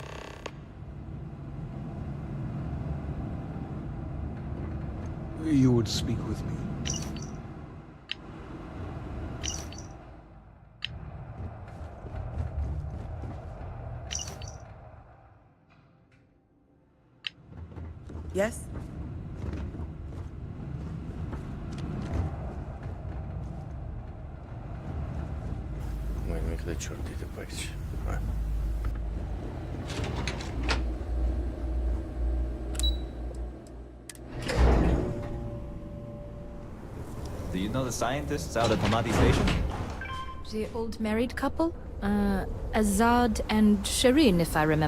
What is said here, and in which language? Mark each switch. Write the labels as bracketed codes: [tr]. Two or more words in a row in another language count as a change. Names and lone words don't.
[en] You would speak with me. Yes? [ro] Mai nimic de ciordite pe aici. Hai. [en] Do you know the scientists out at Hamadi Station? The old married couple? Azad and Shireen, if I remember right.